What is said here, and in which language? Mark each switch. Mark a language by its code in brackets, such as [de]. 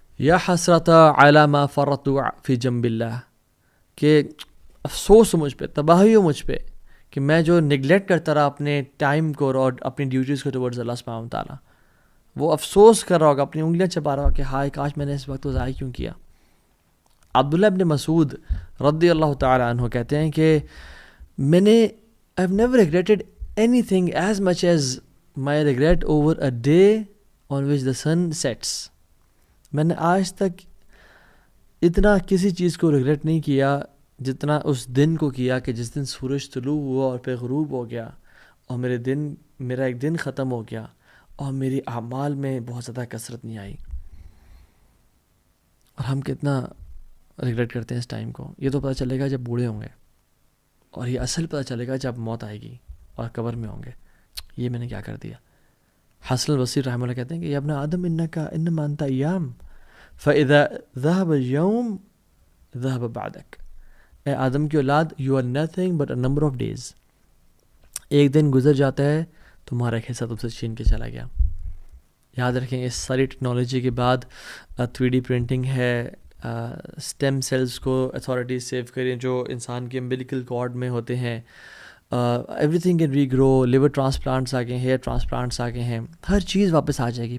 [ar] یا حسرت علی ما فرطت فی جنب اللہ، [ur] کہ افسوس ہو مجھ پہ، تباہی ہو مجھ پہ کہ میں جو نگلیکٹ کرتا رہا اپنے ٹائم کو اور اپنی ڈیوٹیز کو ٹورڈز اللہ سبحانہ وتعالیٰ. وہ افسوس کر رہا ہوگا، اپنی انگلیاں چبا رہا ہوگا کہ ہائے کاش میں نے اس وقت کو ضائع کیوں کیا. عبداللہ ابن مسعود رضی اللہ تعالیٰ عنہ کہتے ہیں کہ میں نے [en] I have never regretted anything as much as my regret over a day on which the sun sets. [ur] میں نے آج تک اتنا کسی چیز کو ریگریٹ نہیں کیا جتنا اس دن کو کیا کہ جس دن سورج طلوع ہوا اور پھر غروب ہو گیا اور میرا ایک دن ختم ہو گیا اور میری اعمال میں بہت زیادہ کثرت نہیں آئی. اور ہم کتنا ریگریٹ کرتے ہیں اس ٹائم کو. یہ تو پتہ چلے گا جب بوڑھے ہوں گے، اور یہ اصل پتہ چلے گا جب موت آئے گی اور قبر میں ہوں گے، یہ میں نے کیا کر دیا. حسن البصری رحمہ اللہ کہتے ہیں کہ [ar] یا ابن آدم انما انت ایام فاذا ذهب اليوم ذهب بعدك. [ur] اے آدم کی اولاد، [en] you are nothing but a number of days. [ur] ایک دن گزر جاتا ہے تمہارا ایک حصہ تم سے چھین کے چلا گیا. یاد رکھیں اس ساری ٹیکنالوجی کے بعد 3D پرنٹنگ ہے، اسٹیم سیلز کو اتھارٹیز سیو کریں جو انسان کے امبلیکل کارڈ میں ہوتے ہیں. [en] everything can regrow, [ur] liver transplants آ گئے ہیں، ہیئر ٹرانسپلانٹس آ گئے ہیں، ہر چیز واپس آ جائے گی.